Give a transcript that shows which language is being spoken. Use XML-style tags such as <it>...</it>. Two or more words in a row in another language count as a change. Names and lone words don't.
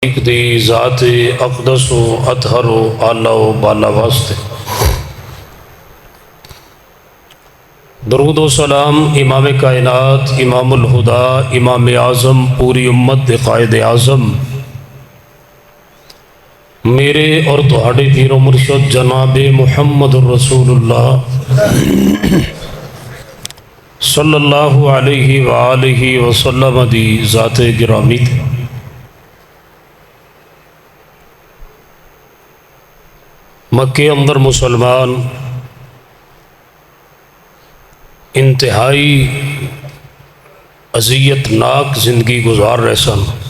<pa>اک دی ذات اقدس اطہر اعلیٰ بالا واسطے درود و سلام امام کائنات امام الہدیٰ امام اعظم پوری امت قائد اعظم میرے اور تہاڈے پیر مرشد جناب محمد رسول اللہ</pa> <ar>صلى الله عليه وآله وسلم</ar> <pa>دی ذات گرامی تھی. مکے اندر مسلمان انتہائی اذیت ناک زندگی گزار رہے سن.</pa>